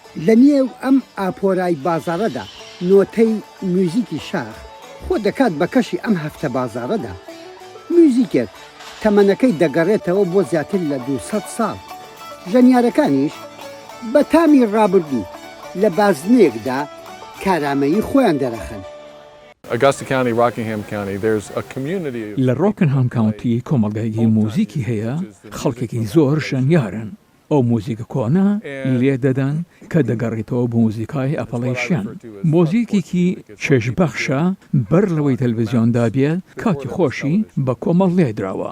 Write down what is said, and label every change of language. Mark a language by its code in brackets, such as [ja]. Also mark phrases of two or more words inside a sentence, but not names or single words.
[ckb] لە نێو ئەم ئاپۆرای بازاڕەدا نۆتەی موزیکی شاخ خۆ دەکات بە کەشی ئەم هەفتە بازاڕەدا. موزیکێک تەمەنەکەی دەگەڕێتەوە بۆ زیاتر لە 200 ساڵ. ژەنیارەکانیش بە تامی ڕابردوو لە بازنەیەکدا کارامەیی خۆیان دەرەخەن. [en] Augusta County, Rockingham County, there's a community. [ckb] لە ڕۆکنهام کاونتی کۆمەڵگایەکی موزیکی هەیە، خەڵکێکی زۆر ژەنیارن. ئەو موزیکە کۆنا لێ دەدەن کە دەگەڕێتەوە بە موزیکای ئەپەڵەیشیان. مۆزیکێکی چێژبەخشە بەر لەوەی تەلڤیزیۆندا بێت کاتی خۆشی بە کۆمەڵ لێدراوە.